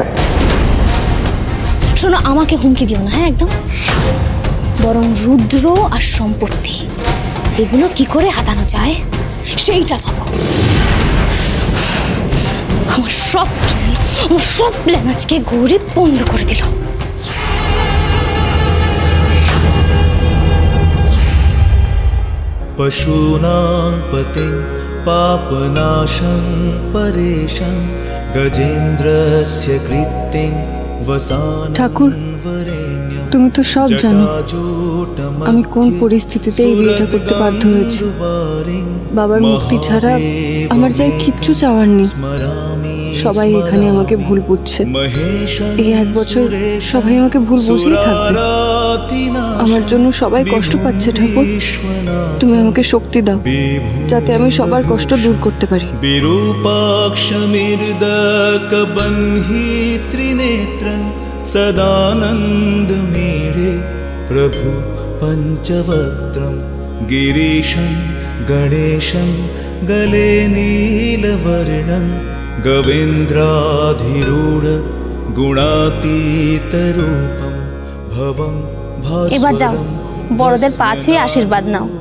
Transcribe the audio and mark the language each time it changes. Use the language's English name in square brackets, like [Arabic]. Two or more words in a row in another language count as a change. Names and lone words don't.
[Bangla] শোনো, আমাকে হুমকি দিও না, হ্যাঁ একদম। বরং রুদ্র আর সম্পত্তি এগুলো কি করে হাতানো যায় সেইটা ভাবো। আমার সব প্ল্যান আজকে গৌরী পণ্ড করে দিল। [Sanskrit] पशूनां पतिं पापनाशं परेशं गजेन्द्रस्य कृत्तिं वसानं [Bangla] ঠাকুর, তুমি তো সব জানো আমি কোন পরিস্থিতিতে এই বিয়েটা করতে বাধ্য হয়েছি। বাবার মুক্তি ছাড়া আমার যাই কিচ্ছু চাওয়ার নেই। সবাই এখানে আমাকে ভুল বুঝছে। এই 1 বছর সবাই আমাকে ভুল বুঝেই থাকবে। আমার জন্য সবাই কষ্ট পাচ্ছে ঠাকুর, তুমি আমাকে শক্তি দাও যাতে আমি সবার কষ্ট দূর করতে পারি। [Sanskrit] বিরূপাক্ষমির্দকবহ্নি ত্রিনেত্রং সদানন্দ মেড়ে প্রভু পঞ্চবক্ত্রম गिरीशं गणेशं गले नीलवर्णं गवेन्द्राधिरूढ गुणातीतरूपं भवं [Bangla] এবার যাও, বড়দের পা ছুঁয়ে আশীর্বাদ নাও।